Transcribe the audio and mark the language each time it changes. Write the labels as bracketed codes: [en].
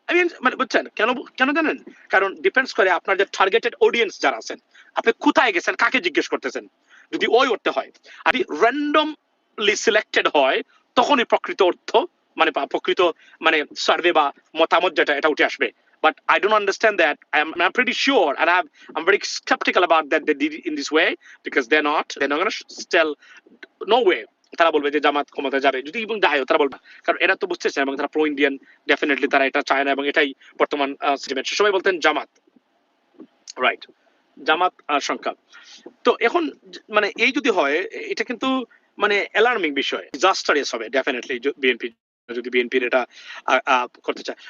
[bn] আমি মানে বুঝছেন কেন কেন জানেন? কারণ ডিপেন্ডস করে আপনার যে টার্গেটেড অডিয়েন্স যারা আছেন, আপনি কোথায় গেছেন, কাকে জিজ্ঞেস করতেছেন। যদি ওই অর্থে হয়, আর র্যান্ডমলি সিলেক্টেড হয়, তখনই প্রকৃত অর্থ মানে প্রকৃত মানে সার্ভে বা মতামত যেটা, এটা উঠে আসবে। [en] But I don't understand that. I'm pretty sure, and I'm very skeptical about that they did it in this way, because they're not going to tell no way. [bn] তারা বলবে যে জামাত ক্ষমতা যাবে, যদি এবং যায় তারা বলবে, কারণ এরা তো বুঝতেছে এবং তারা প্রো ইন্ডিয়ান, ডেফিনেটলি তারা এটা চায় না, এবং এটাই বর্তমান সেন্টিমেন্ট। সবাই বলতেন জামাত, রাইট, জামাত সংখ্যা। তো এখন মানে এই যদি হয়, এটা কিন্তু মানে অ্যালার্মিং বিষয়, ডিজাস্টারিয়াস হবে ডেফিনেটলি বিএনপি যদি বিএনপির এটা করতে চায়।